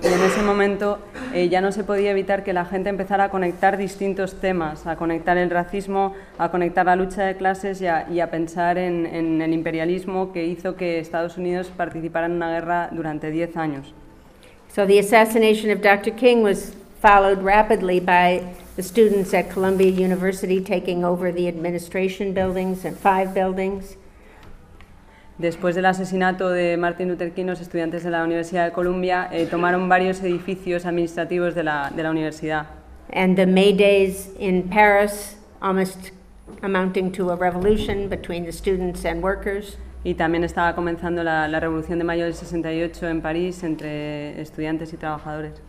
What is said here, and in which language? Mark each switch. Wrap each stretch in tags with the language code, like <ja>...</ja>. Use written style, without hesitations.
<es>Y en ese momento ya no se podía evitar que la gente empezara a conectar distintos temas, a conectar el racismo, a conectar la lucha de clases y a pensar en el imperialismo que hizo que Estados Unidos participara en una guerra durante 10 años.</es> <en>So the assassination of Dr. King was followed rapidly by the students at Columbia University taking over the administration buildings and 5 buildings.</en> <es>Después del asesinato de Martin Luther King, los estudiantes de la Universidad de Columbia tomaron varios edificios administrativos de la universidad.</es> <en>And the May Days in Paris, almost amounting to a revolution between the students and workers.</en> <es>Y también estaba comenzando la revolución de mayo del 68 en París entre estudiantes y trabajadores.</es>